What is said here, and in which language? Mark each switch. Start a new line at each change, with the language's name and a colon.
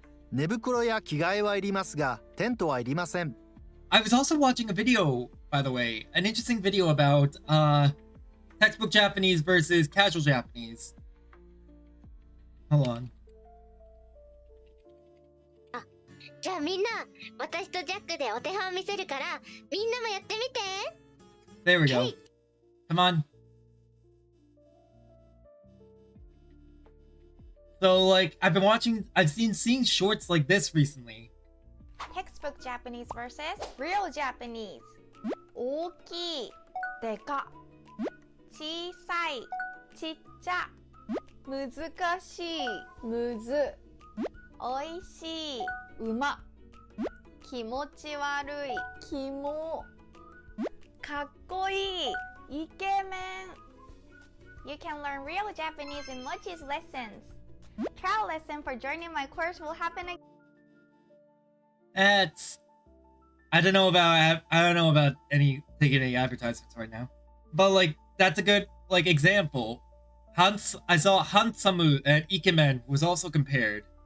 Japanese: 寝袋や着替えはいりますが、テントはいりません。
English: I was also watching a video, by the way, an interesting video about textbook Japanese versus casual Japanese. Hold on.
Japanese: じゃあみんな、私とジャックでお手本見せるから、みんなもやってみて。
English: There we go. Come on. So, like, I've seen shorts like this recently. Textbook Japanese versus real Japanese.
Japanese: 大きいでか小さいちっちゃ難しいむずおいしいうま気持ち悪いキモかっこいいイケメン
English: You can learn real Japanese in Mochi's lessons. Trial lesson for joining my course will happen again. That's I don't know about taking any advertisements right now. But like that's a good like example. I saw Hansamu and Ikemen was also compared.